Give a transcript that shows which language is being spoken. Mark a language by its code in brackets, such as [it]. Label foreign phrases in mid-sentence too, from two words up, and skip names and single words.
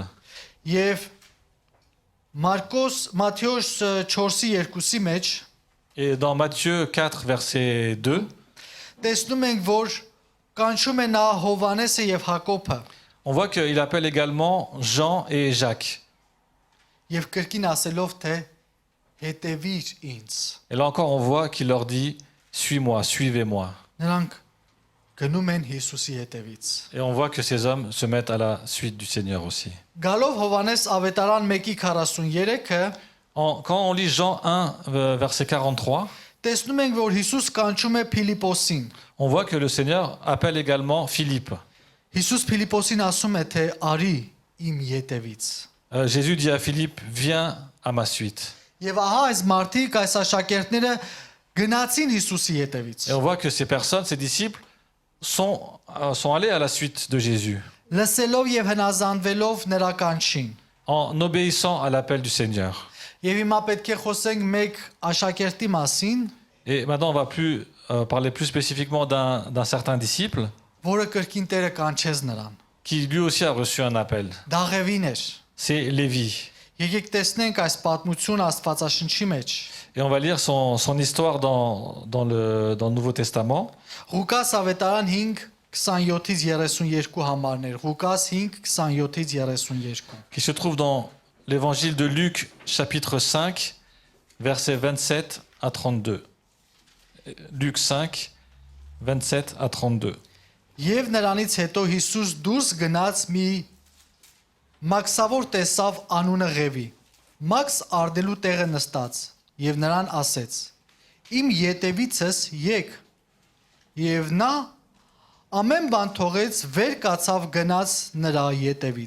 [hy] եւ Մատթեոս 4:2-ի մեջ [fr] Et dans Matthieu 4, verset 2, [hy] տեսնում ենք, որ կանչում է նա Հովանեսը եւ Հակոբը [fr] on voit qu'il appelle également Jean et Jacques. [hy] եւ կրկին ասելով թե հետևիր ինձ։ [fr] Et là encore, on voit qu'il leur dit, suis-moi, suivez-moi. [hy] Նրանք գնում են Հիսուսի հետևից։ [fr] Et on voit que ces hommes se mettent à la suite du Seigneur aussi. [hy] Գալով Հովանես ավետարան 1:43-ը [fr] Quand on lit Jean 1, verset 43, [hy] տեսնում ենք, որ Հիսուս կանչում է Փիլիպոսին։ [fr] on voit que le Seigneur appelle également Philippe. [hy] Հիսուս Փիլիպոսին ասում է թե արի իմ ետևից։ [fr] Jésus dit à Philippe, viens à ma suite. [hy] Եվ ահա այս մարդիկ, այս աշակերտները գնացին Հիսուսի ետևից։ [fr] Et on voit que ces personnes, ces disciples, sont allés à la suite de Jésus, [hy] Լսելով եւ հնազանդվելով նրա կանչին։ [fr] en obéissant à l'appel du Seigneur. [hy] Եվ հիմա պետք է խոսենք մեկ աշակերտի մասին, [fr] Et maintenant, on va parler plus spécifiquement d'un certain disciple [hy] որը կրկին Տերը կանչեց նրան։ [fr] qui lui aussi a reçu un appel. [hy] Դա Ղևին էր։ [fr] C'est Lévi. [hy] Եկեք տեսնենք այս պատմությունը Աստվածաշնչի մեջ։ [fr] Et on va lire son histoire dans le Nouveau Testament. [hy] Ղուկաս ավետարան 5:27-ից 32 համարներ։ Ղուկաս 5:27-ից 32։ [fr] Qui se trouve dans l'évangile de Luc, chapitre 5, versets 27 à 32. Luc 5, 27 à 32. [hy] Եվ նրանից հետո Հիսուս դուրս գնաց մի մաքսավոր տեսավ անունը Ղևի։ Մաքս արդելու տեղը նստած եւ նրան ասեց. Իմ ետևիցս եկ։ Եվ նա ամեն բան թողեց, վեր կացավ գնաց նրա ետևից։